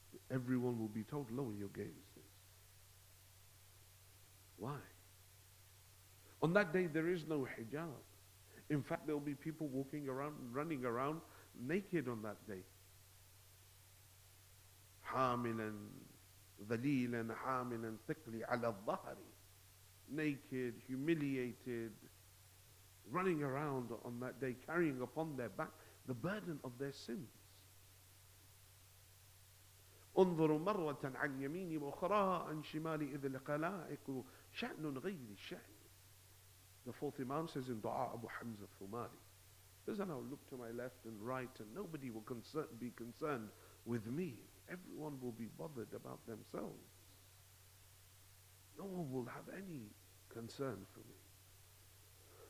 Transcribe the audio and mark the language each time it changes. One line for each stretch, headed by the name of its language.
English: Everyone will be told, lower your gazes. Why? On that day there is no hijab. In fact, there will be people walking around, running around naked on that day.
Arabic: حاملا ذليلا حاملا ثقلي على الظهر.
English: Naked, humiliated, running around on that day, carrying upon their back the burden of their sins.
Arabic: انظروا مرة عن يميني وأخراها عن شمالي إذ الخلائق شأن غير الشأن.
English: The fourth Imam says in Dua Abu Hamza Thumari, says, and I'll look to my left and right and nobody will be concerned with me. Everyone will be bothered about themselves. No one will have any concern for me.